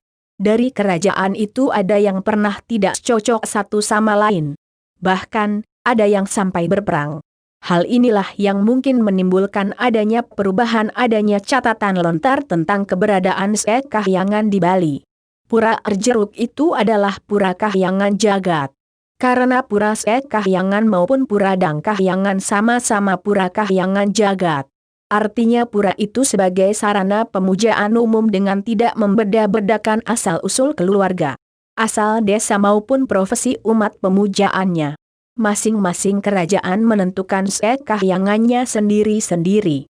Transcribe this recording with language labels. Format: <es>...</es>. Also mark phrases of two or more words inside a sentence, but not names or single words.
<id>Dari kerajaan itu ada yang pernah tidak cocok satu sama lain. Bahkan, ada yang sampai berperang. Hal inilah yang mungkin menimbulkan adanya perubahan adanya catatan lontar tentang keberadaan Kahyangan di Bali. Pura Arjeruk itu adalah Pura Kahyangan Jagat. Karena Pura Kahyangan maupun Pura Dang Kahyangan sama-sama Pura Kahyangan Jagat. Artinya pura itu sebagai sarana pemujaan umum dengan tidak membeda-bedakan asal-usul keluarga, asal desa maupun profesi umat pemujaannya. Masing-masing kerajaan menentukan kahyangannya sendiri-sendiri.</id>